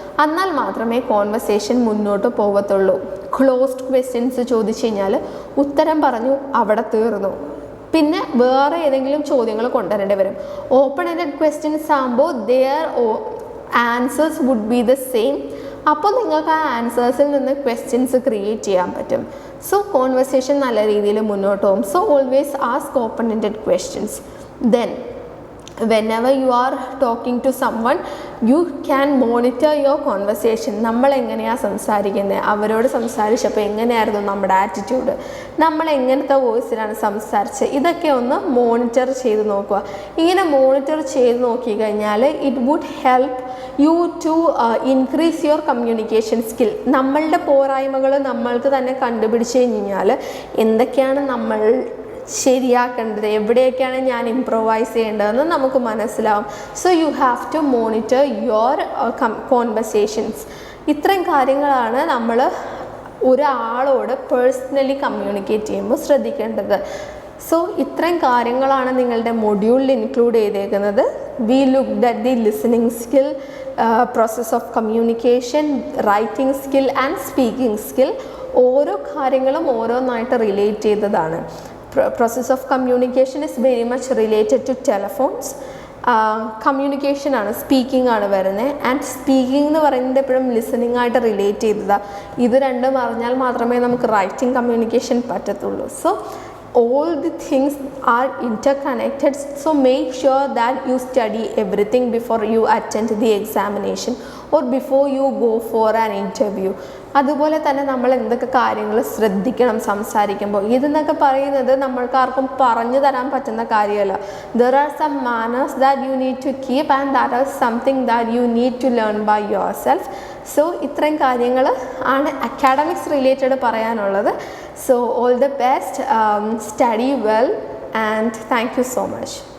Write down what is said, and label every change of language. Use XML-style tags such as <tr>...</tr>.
<ml>എന്നാൽ മാത്രമേ കോൺവെർസേഷൻ മുന്നോട്ട് പോകത്തുള്ളൂ. ക്ലോസ്ഡ് ക്വസ്റ്റ്യൻസ് ചോദിച്ചു കഴിഞ്ഞാൽ ഉത്തരം പറഞ്ഞു അവിടെ തീർന്നു, പിന്നെ വേറെ ഏതെങ്കിലും ചോദ്യങ്ങൾ കൊണ്ടുവരേണ്ടി വരും.</ml> <en>Open ended questions ആകുമ്പോൾ their answers would be the same.</en> <ml>അപ്പോൾ നിങ്ങൾക്ക് ആ ആൻസേഴ്സിൽ നിന്ന് ക്വസ്റ്റ്യൻസ് ക്രിയേറ്റ് ചെയ്യാൻ പറ്റും.</ml> <en>so conversation</en> <ml>നല്ല രീതിയിൽ മുന്നോട്ട് പോകും.</ml> <en>So always ask open ended questions. Then whenever you are talking to someone, you can monitor your conversation.</en> <ml>നമ്മൾ എങ്ങനെയാണ് സംസാരിക്കുന്നത്, അവരോട് സംസാരിച്ചപ്പോൾ എങ്ങനെയായിരുന്നു നമ്മുടെ ആറ്റിറ്റ്യൂഡ്, നമ്മൾ എങ്ങനത്തെ വോയിസിലാണ് സംസാരിച്ചത്, ഇതൊക്കെ ഒന്ന് മോണിറ്റർ ചെയ്ത് നോക്കുക. ഇങ്ങനെ മോണിറ്റർ ചെയ്ത് നോക്കിക്കഴിഞ്ഞാൽ</ml> <en>It would help you to increase your communication skill.</en> <ml>നമ്മളുടെ പോരായ്മകൾ നമ്മൾക്ക് തന്നെ കണ്ടുപിടിച്ച് കഴിഞ്ഞാൽ എന്തൊക്കെയാണ് നമ്മൾ ശരിയാക്കേണ്ടത്, എവിടെയൊക്കെയാണ് ഞാൻ ഇംപ്രൂവൈസ് ചെയ്യേണ്ടതെന്ന് നമുക്ക് മനസ്സിലാവും.</ml> <en>So you have to monitor your conversations.</en> <ml>ഇത്രയും കാര്യങ്ങളാണ് നമ്മൾ ഒരാളോട് പേഴ്സണലി കമ്മ്യൂണിക്കേറ്റ് ചെയ്യുമ്പോൾ ശ്രദ്ധിക്കേണ്ടത്. സോ ഇത്രയും കാര്യങ്ങളാണ് നിങ്ങളുടെ മൊഡ്യൂളിൽ ഇൻക്ലൂഡ് ചെയ്തേക്കുന്നത്.</ml> <en>We looked at the listening skill, process of communication, writing skill and speaking skill.</en> <ml>ഓരോ കാര്യങ്ങളും ഓരോന്നായിട്ട് റിലേറ്റ് ചെയ്തതാണ്.</ml> <en>Process of communication is very much related to telephones.</en> <ml>Communication ആണ്, സ്പീക്കിംഗ് ആണ് വരുന്നത്. ആൻഡ് സ്പീക്കിംഗ് എന്ന് പറയുന്നത് എപ്പോഴും ലിസണിങ് ആയിട്ട് റിലേറ്റ് ചെയ്തതാണ്. ഇത് രണ്ടും അറിഞ്ഞാൽ മാത്രമേ നമുക്ക് റൈറ്റിംഗ് കമ്മ്യൂണിക്കേഷൻ പറ്റത്തുള്ളൂ.</ml> <en>So all the things are interconnected, so make sure that you study everything before you attend the examination or before you go for an interview.</en> <ml>അതുപോലെ തന്നെ നമ്മൾ എന്തൊക്കെ കാര്യങ്ങൾ ശ്രദ്ധിക്കണം സംസാരിക്കുമ്പോൾ. ഇതെന്നൊക്കെ പറയുന്നത് നമ്മൾക്കാർക്കും പറഞ്ഞു തരാൻ പറ്റുന്ന കാര്യമല്ല.</ml> <en>There are some manners that you need to keep and that is something that you need to learn by yourself.</en> <ml>So ഇത്രയും കാര്യങ്ങൾ ആണ് അക്കാഡമിക്സ് റിലേറ്റഡ് പറയാനുള്ളത്.</ml> <en>So all the best, study well and thank you so much.</en>